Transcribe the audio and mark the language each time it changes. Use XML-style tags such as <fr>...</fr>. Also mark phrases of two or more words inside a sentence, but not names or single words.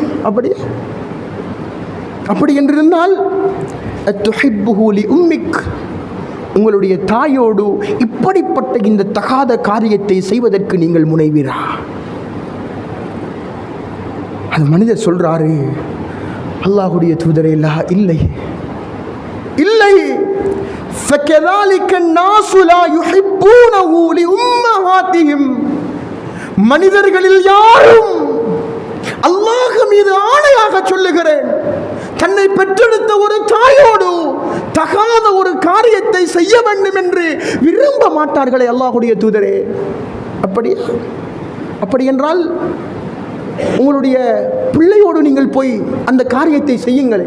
<ta>அப்படி என்றிருந்தால்</ta> <ar>أتحبه لأمك,</ar> <ta>உங்களுடைய தாயோடு இப்படிப்பட்ட இந்த தகாத காரியத்தை செய்வதற்கு நீங்கள் முனைவீரா? அந்த மனிதர் சொல்றாரு, அல்லாஹ்வுடைய தூதரே, இல்லை.</ta> <ar>فَكَذَلِكَ النَّاسُ لَا يُحِبُّونَهُ لِأُمَّهَاتِهِمْ,</ar> <ta>மனிதர்களில் யாரும், அல்லாஹ் மீது ஆணையாக சொல்லுகிறேன், தன்னை பெற்றெடுத்த ஒரு தாயோடு தகாத ஒரு காரியத்தை செய்ய வேண்டும் என்று விரும்ப மாட்டார்களே அல்லாஹ்வுடைய தூதரே. அப்படி என்றால் உங்களுடைய பிள்ளையோடு நீங்கள் போய் அந்த காரியத்தை செய்யுங்கள்.</ta>